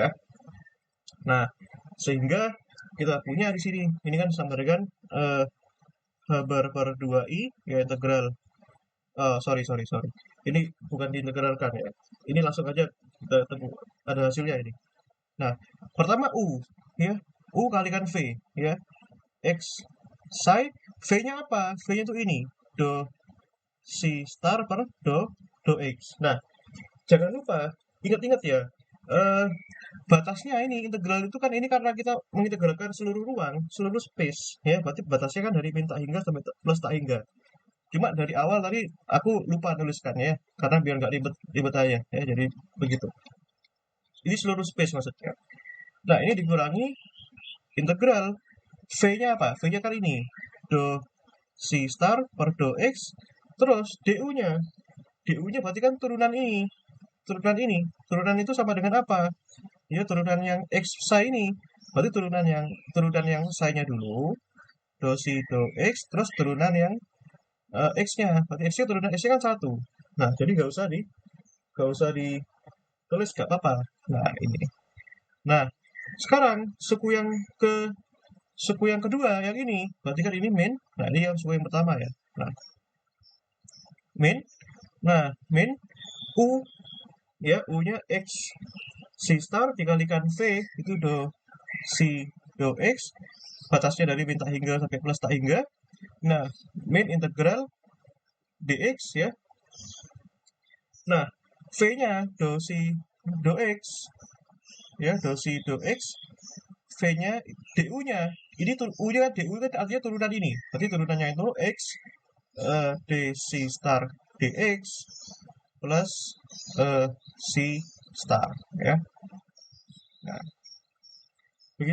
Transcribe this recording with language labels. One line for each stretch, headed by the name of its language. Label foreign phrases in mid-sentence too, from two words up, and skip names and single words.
Indonesian: Nah, sehingga kita punya di sini ini kan sama dengan h bar per 2i ya integral sorry ini bukan diintegralkan ya, ini langsung aja kita temu ada hasilnya ini. Nah, pertama u ya, u kalikan v ya, x psi, v-nya apa? V-nya itu ini do c star per do x. Nah, jangan lupa ingat-ingat ya, batasnya ini integral itu kan ini karena kita mengintegralkan seluruh ruang, seluruh space ya, berarti batasnya kan dari min tak hingga sampai plus tak hingga. Cuma dari awal tadi aku lupa nuliskan ya, karena biar nggak ribet aja ya, jadi begitu. Ini seluruh space maksudnya. Nah, ini dikurangi integral v-nya apa? V-nya kan ini do c star per do x, terus du-nya berarti kan turunan itu sama dengan apa ya, turunan yang x psi ini, berarti turunan yang psi-nya dulu do c do x, terus turunan yang x-nya, berarti x-nya turunan x-nya kan 1. Nah, jadi nggak usah ditulis, nggak apa-apa. Nah, ini. Nah, sekarang suku yang kedua yang ini, berarti kan ini min. Nah, ini yang suku yang pertama ya. Nah, min. Nah, min u ya, u-nya x c star dikalikan v itu do c do x, batasnya dari min tak hingga sampai plus tak hingga. Nah, min integral dx ya. Nah, v-nya do c do x ya, do c do x, v-nya du-nya ini u-nya kan, du kan artinya turunan ini, berarti turunannya itu x dc star dx plus c star ya. Nah, begitu.